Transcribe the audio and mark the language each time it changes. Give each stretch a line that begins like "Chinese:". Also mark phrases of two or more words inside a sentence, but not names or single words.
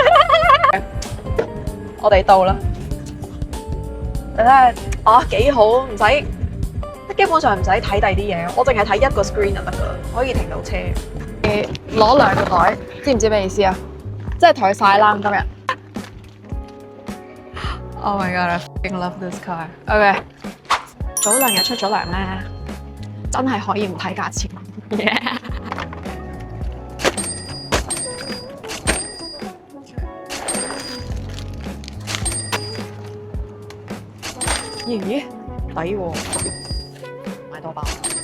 Cantonese: 我哋到啦，你睇下啊幾好，唔使基本上唔使睇第啲嘢，我淨係睇一個 screen 就得噶啦，可以停到車。攞兩個袋，知唔知咩意思啊？即係同佢晒冷今日。
English: Oh my god, I fucking love this car.
Cantonese: OK， 早2日出咗糧咧，真係可以唔睇價錢。Yeah. 咦，抵喎，買多包。